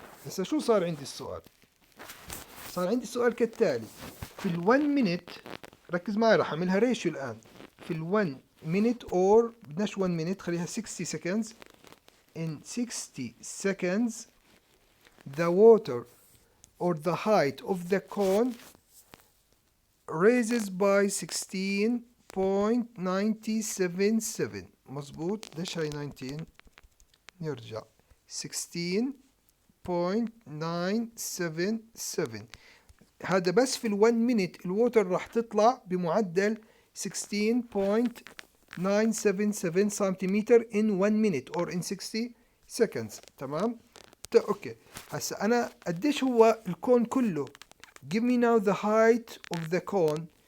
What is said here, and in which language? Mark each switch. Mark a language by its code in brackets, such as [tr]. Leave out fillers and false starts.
[ar] هسه شو صار عندي السؤال؟ صار عندي السؤال كالتالي. في ال 1 minute ركز معي راح اعملها ريشيو الان. في ال 1 minute or بدناش 1 minute خليها 60 seconds. [en] in 60 seconds the water or the height of the cone raises by 16.977 [ar] مظبوط. ليش هاي 19؟ نرجع 16.977. هذا بس في ال1 minute الووتر راح تطلع بمعدل 16.977 سنتيمتر [en] in 1 minute or in 60 seconds. [ar] تمام. اوكي. هسا انا قديش هو الكون كله؟ [en] give me now the height of the cone.